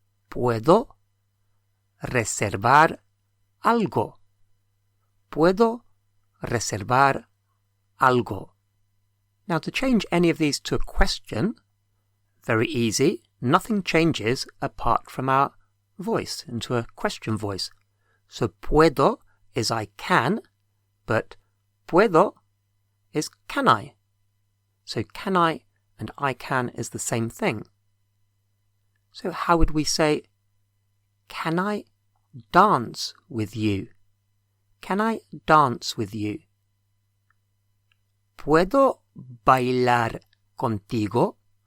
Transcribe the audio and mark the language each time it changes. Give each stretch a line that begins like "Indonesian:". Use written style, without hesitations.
Spanish: Puedo reservar algo. Puedo reservar algo.
English: Now to change any of these to a question, very easy. Nothing changes apart from our voice into a question voice. So puedo is I can, but puedo is can I. So can I and I can is the same thing. So how would we say, can I dance with you? Can I dance with you?
Spanish: ¿Puedo bailar contigo?